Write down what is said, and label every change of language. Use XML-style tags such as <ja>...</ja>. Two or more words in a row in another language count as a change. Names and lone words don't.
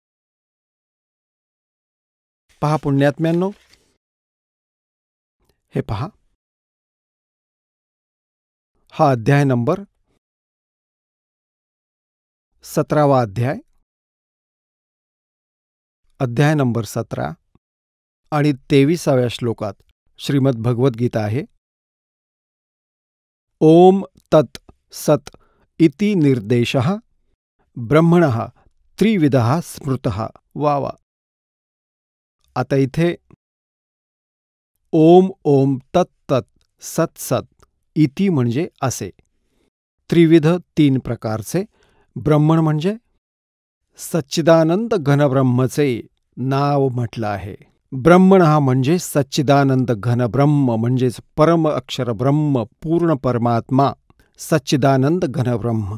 <mr>पहा पुण्यात्म्यांनो, हे पहा, हा अध्याय नंबर 17वा अध्याय, अध्याय नंबर 17 आणि 23व्या श्लोकात श्रीमद भगवद्गीता आहे.</mr> <sa>ओम तत् सत् इति निर्देशः ब्रह्मणः त्रिविधः स्मृतः. वा वा.</sa> <mr>आता इथे</mr> <sa>ओम ओम तत् तत् सत् सत् इति</sa> <mr>म्हणजे असे, त्रिविध 3 प्रकारचे, ब्रह्मण म्हणजे सच्चिदानंद घनब्रह्मचे नाव म्हटलं आहे. ब्रह्मण हा म्हणजे सच्चिदानंद घनब्रह्म म्हणजेच परम अक्षर ब्रह्म, पूर्ण परमात्मा, सच्चिदानंद घनब्रह्म.</mr>